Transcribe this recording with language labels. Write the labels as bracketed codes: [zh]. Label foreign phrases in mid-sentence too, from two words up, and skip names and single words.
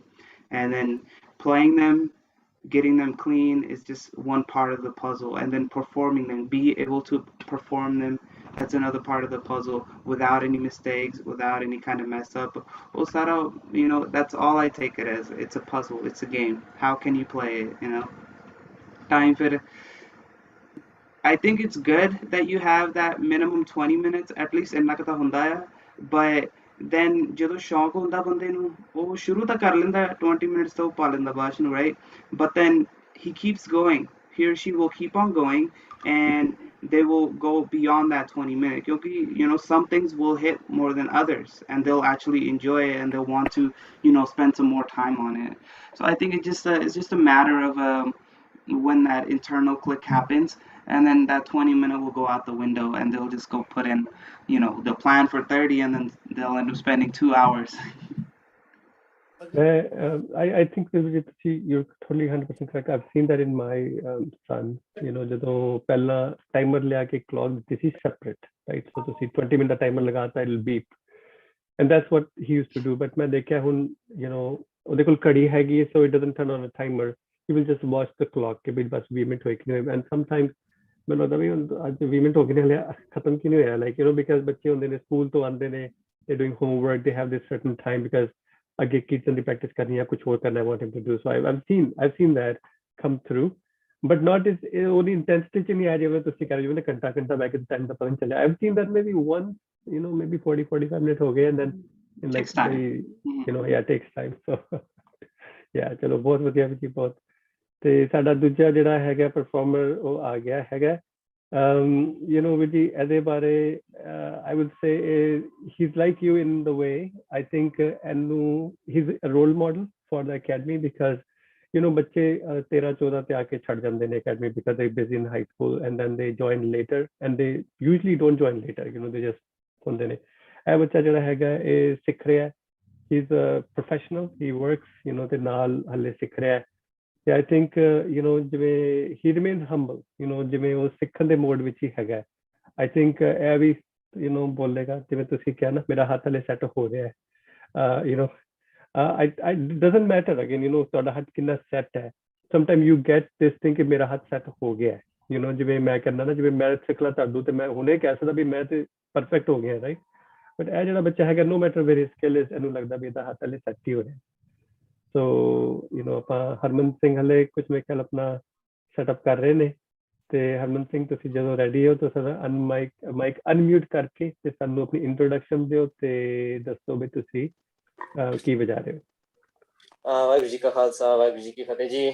[en] And then playing them, getting them clean is just one part of the puzzle, and then performing them, be able to perform them, that's another part of the puzzle, without any mistakes, without any kind of mess up. Osara, you know, that's all I take it as. It's a puzzle, it's a game. How can you play it, you know? Time for I think it's good that you have that minimum 20 minutes at least [pa] ਇੰਨਾ ਕੁ ਤਾਂ ਹੁੰਦਾ ਆ, [en] but then [pa] ਜਦੋਂ ਸ਼ੌਂਕ ਹੁੰਦਾ ਬੰਦੇ ਨੂੰ ਉਹ ਸ਼ੁਰੂ ਤਾਂ ਕਰ ਲੈਂਦਾ 20 minutes ਤਾਂ ਉਹ ਪਾ ਲੈਂਦਾ ਬਾਅਦ ਨੂੰ, [en] right? But then he keeps going, he or she will keep on going, and they will go beyond that 20 minutes because, you know, some things will hit more than others, and they'll actually enjoy it, and they'll want to, you know, spend some more time on it. So I think it's just a matter of when that internal click happens, and then that 20-minute will go out the window, and they'll just go put in, you know, the plan for 30, and then they'll end up spending 2 hours. I think you're totally 100% correct. I've seen that in my son. You know, [pa] ਜਦੋਂ ਪਹਿਲਾਂ timer ਲਿਆ ਕੇ [en] clock this is separate, right? So [pa] ਤੁਸੀਂ 20 minute timer ਲਗਾਤਾ, [en] it'll beep, and that's what he used to do. [pa] But ਮੈਂ ਦੇਖਿਆ ਹੁਣ, [en] you know, [pa] ਉਹਦੇ ਕੋਲ ਘੜੀ ਹੈਗੀ, [en] so it doesn't turn on a timer. He will just watch the clock [pa] ਕਿ ਬਸ 20 ਮਿੰਟ ਹੋਏ ਕਿ ਨਹੀਂ, [en] and sometimes [pa] ਮੈਨੂੰ ਲੱਗਦਾ ਵੀ ਅੱਜ 20 ਮਿੰਟ ਹੋ ਗਏ ਨੇ, ਹਲੇ ਖਤਮ ਕਿਉਂ ਨਹੀਂ ਹੋਇਆ, [en] like, you know, because [pa] ਬੱਚੇ ਹੁੰਦੇ ਨੇ ਸਕੂਲ ਤੋਂ ਆਉਂਦੇ ਨੇ, [en] they're doing homework, they have this certain time because [pa] ਅੱਗੇ ਕੀਰਤਨ ਦੀ ਪ੍ਰੈਕਟਿਸ ਕਰਨੀ ਹੈ, ਕੁਝ ਹੋਰ ਕਰਨਾ, [en] I want him to do. So I've seen that come through, but not is [pa] ਉਹਦੀ intensity ਚ ਨਹੀਂ ਆ, ਜਿਵੇਂ ਤੁਸੀਂ ਕਹਿ ਰਹੇ ਹੋ ਨਾ ਘੰਟਾ ਬੈ ਕੇ ਟਾਈਮ ਦਾ ਪਤਾ ਨਹੀਂ ਚੱਲਿਆ. [en] I've seen that maybe once, you know, maybe 40-45 minutes [pa] ਹੋ ਗਏ, [en] and then Takes time. you know, yeah, takes time. So yeah, [pa] ਚਲੋ ਬਹੁਤ ਵਧੀਆ ਜੀ, ਬਹੁਤ. ਤੇ ਸਾਡਾ ਦੂਜਾ ਜਿਹੜਾ ਹੈਗਾ ਪਰਫਾਰਮਰ ਉਹ ਆ ਗਿਆ ਹੈਗਾ, [en] you know, [pa] ਜੀ ਇਹਦੇ ਬਾਰੇ [en] I would say he's like you in the way. I think he's a role model for the academy because, you know, [pa] ਬੱਚੇ 13-14 ਤੇ ਆ ਕੇ ਛੱਡ ਜਾਂਦੇ ਨੇ [en] academy because they're busy in high school, and then they join later, and they usually don't join later, you know, they just [pa] ਹੁੰਦੇ ਨੇ. ਇਹ ਬੱਚਾ ਜਿਹੜਾ ਹੈਗਾ ਇਹ ਸਿੱਖ ਰਿਹਾ, [en] he's a professional, he works, you know, [pa] ਤੇ ਨਾਲ ਹਲੇ ਸਿੱਖ ਰਿਹਾ. [en] I think, you know, ਜਿਵੇਂ he remains humble, you know, [pa] ਜਿਵੇਂ ਉਹ ਸਿੱਖਣ ਦੇ ਮੋਡ ਵਿੱਚ ਹੀ ਹੈਗਾ. [en] I think [pa] ਇਹ ਵੀ, [en] you know, [pa] ਬੋਲੇਗਾ ਜਿਵੇਂ ਤੁਸੀਂ ਕਿਹਾ ਨਾ, ਮੇਰਾ ਹੱਥ ਹਲੇ ਸੈੱਟ ਹੋ ਰਿਹਾ ਹੈ, [en] you know, it doesn't matter again, you know, [pa] ਤੁਹਾਡਾ ਹੱਥ ਕਿੰਨਾ ਸੈੱਟ ਹੈ. [en] Sometimes you get this thing [pa] ਕਿ ਮੇਰਾ ਹੱਥ ਸੈੱਟ ਹੋ ਗਿਆ ਹੈ, [en] you know, [pa] ਜਿਵੇਂ ਮੈਂ ਕਰਨਾ ਨਾ, ਜਿਵੇਂ ਮੈਂ ਸਿੱਖਲਾ ਤੁਹਾਨੂੰ ਤੇ ਮੈਂ ਹੁਣੇ ਕਹਿ ਸਕਦਾ ਵੀ ਮੈਂ ਤੇ ਪਰਫੈਕਟ ਹੋ ਗਿਆ, ਰਾਈਟ? ਬਟ ਇਹ ਜਿਹੜਾ ਬੱਚਾ ਹੈਗਾ, [en] no matter where his skill is, [pa] ਇਹਨੂੰ ਲੱਗਦਾ ਵੀ ਇਹਦਾ ਹੱਥ ਹਲੇ ਸੈੱਟ ਹੀ ਹੋ ਰਿਹਾ. [en] So, you know, [pa] ਆਪਾਂ ਹਰਮਨ ਸਿੰਘ ਹਲੇ ਕੁਝ ਮੇਰੇ ਖਿਆਲ ਆਪਣਾ ਸੈਟਅਪ ਕਰ ਰਹੇ ਨੇ, ਤੇ ਹਰਮਨ ਸਿੰਘ ਤੁਸੀਂ ਜਦੋਂ ਰੈਡੀ ਹੋ ਤਾਂ ਸਾਡਾ [en] mic unmute [pa] ਕਰਕੇ ਤੇ ਸਾਨੂੰ ਆਪਣੀ ਇੰਟਰੋਡਕਸ਼ਨ ਦਿਓ ਤੇ ਦੱਸੋ ਵੀ ਤੁਸੀਂ ਕੀ ਵਜਾ ਰਹੇ ਹੋ. ਵਾਹਿਗੁਰੂ ਜੀ ਕਾ ਖਾਲਸਾ, ਵਾਹਿਗੁਰੂ ਜੀ ਕੀ ਫਤਿਹ ਜੀ.